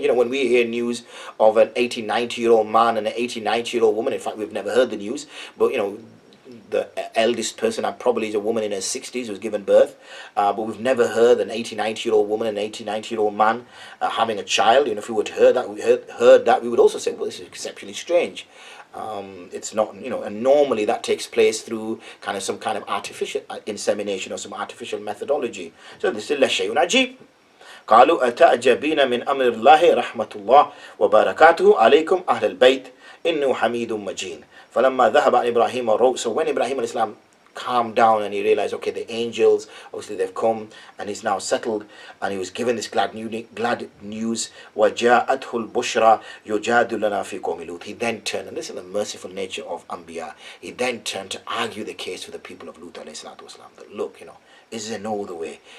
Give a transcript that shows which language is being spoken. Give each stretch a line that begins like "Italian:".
English: You know, when we hear news of an 80, 90-year-old man and an 80, 90-year-old woman, in fact, we've never heard the news, but, you know, the eldest person probably is a woman in her 60s who's given birth, but we've never heard an 80, 90-year-old woman and an 80, 90-year-old man having a child. You know, if we would heard that, we would also say, well, this is exceptionally strange. It's not, you know, and normally that takes place through kind of some kind of artificial insemination or some artificial methodology. So this is
Arabic: la shay'un ajib. قالوا أتعجبين من أمر الله رحمة الله وبركاته عليكم أهل البيت إنه حميد مجيد فلما ذهب عن إبراهيم wrote.
English: So when Ibrahim alayhi salam calmed down and he realized, okay, the angels, obviously they've come and he's now settled, and he was given this glad news,
Arabic: وَجَاءَتْهُ الْبُشْرَى يُجَادُ لَنَا فِي قَوْمِ لُوطٍ.
English: He then turned, and this is the merciful nature of Anbiya, he then turned to argue the case with the people of Lut alayhi salatu wasalam, that look, you know, is there no other way?